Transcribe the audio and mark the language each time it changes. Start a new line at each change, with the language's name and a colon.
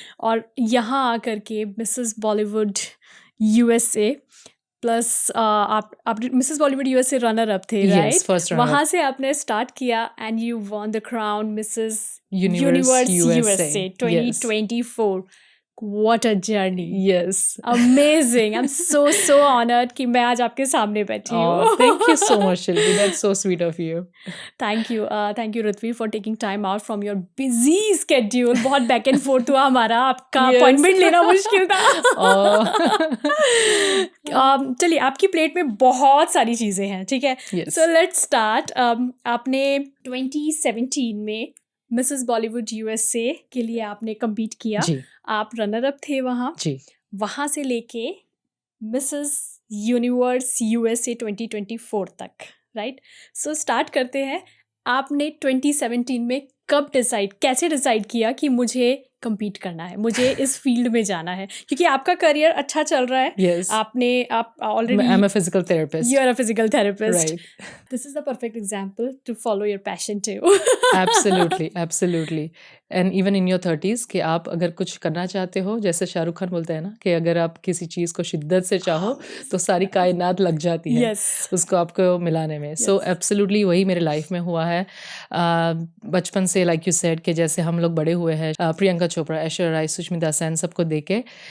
Hindi: और यहाँ आकर के मिसेस बॉलीवुड यूएसए प्लस आप Mrs Bollywood USA runner up थे, राइट?
English: First runner.
Hindi: वहाँ से आपने स्टार्ट किया
English: And you won the crown Mrs Universe USA 2024। What a journey. Yes. Amazing. I'm so honored
Hindi: कि मैं आज आपके सामने बैठी हूँ।
English: Thank you so much, Shilpi. That's so sweet of you. Thank you, Ritvi, for taking time out from your busy schedule.
Hindi: बहुत
English: back and forth
Hindi: हुआ हमारा, आपका appointment लेना मुश्किल था। चलिए, आपकी प्लेट में बहुत सारी चीज़ें हैं, ठीक है?
English: Yes. So let's start.
Hindi: आपने 2017 में मिसेस बॉलीवुड यूएसए के लिए आपने कम्पीट किया। जी। आप रनर अप थे वहाँ। जी। वहाँ से लेके मिसेस यूनिवर्स यूएसए 2024 तक, राइट? सो स्टार्ट करते हैं। आपने 2017 में कैसे डिसाइड किया कि मुझे compete करना है, मुझे इस फील्ड में जाना है? क्योंकि आपका करियर अच्छा चल रहा है।
English: Yes.
Hindi: आप already
English: I'm a physical therapist. you are a physical therapist. Right. This is the perfect example to follow your passion too. Absolutely, absolutely. And even in your 30s
Hindi: कि आप अगर कुछ करना चाहते हो, जैसे शाहरुख खान बोलते हैं ना कि अगर आप किसी चीज़ को शिद्दत से चाहो तो सारी कायनात लग जाती है
English: Yes.
Hindi: उसको आपको मिलाने में.
English: So absolutely
Hindi: वही मेरे लाइफ में हुआ है. बचपन से
English: like you said
Hindi: कि जैसे हम लोग बड़े हुए हैं प्रियंका चोपड़ा, ऐश्वर्या राय, सुष्मिता सेन सबको देख के.